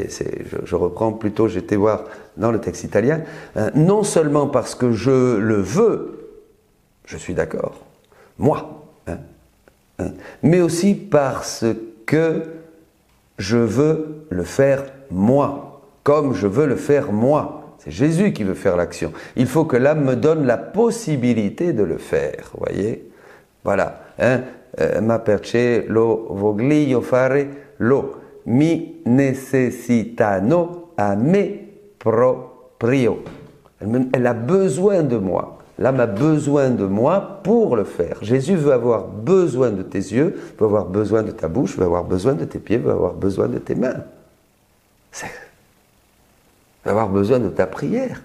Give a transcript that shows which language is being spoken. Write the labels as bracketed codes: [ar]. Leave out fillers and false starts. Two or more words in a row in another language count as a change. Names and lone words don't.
[fr] Je reprends plutôt, j'étais voir dans le texte italien. Non seulement parce que je le veux, je suis d'accord, moi, hein, mais aussi parce que je veux le faire moi, comme je veux le faire moi. C'est Jésus qui veut faire l'action. Il faut que l'âme me donne la possibilité de le faire, vous voyez. Voilà. Hein? [it] Ma perché lo voglio fare, lo mi necessitano a me proprio. [fr] Elle a besoin de moi. L'âme a besoin de moi pour le faire. Jésus veut avoir besoin de tes yeux, veut avoir besoin de ta bouche, veut avoir besoin de tes pieds, veut avoir besoin de tes mains. Avoir besoin de ta prière.